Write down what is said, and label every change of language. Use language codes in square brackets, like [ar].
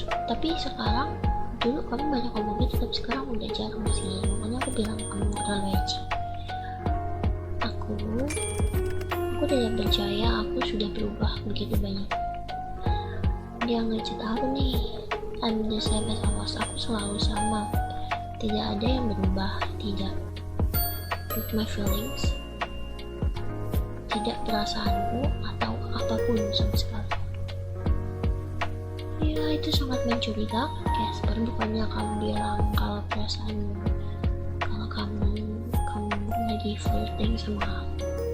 [id] Tapi sekarang, dulu kamu banyak ngomong gitu, tapi sekarang udah jarang sih. Makanya aku bilang kamu gak terlalu edgy. Aku tidak percaya aku sudah berubah begitu banyak. Dia ngechat aku nih, [en] I'm the same as I was. [id] Aku selalu sama, tidak ada yang berubah. Tidak [en] with my feelings, [id] tidak perasaanku atau apapun sama sekali. Ya, itu sangat mencurigakan, Casper. Bukannya kamu bilang kalau perasaanmu, kalau kamu lagi flirting sama aku.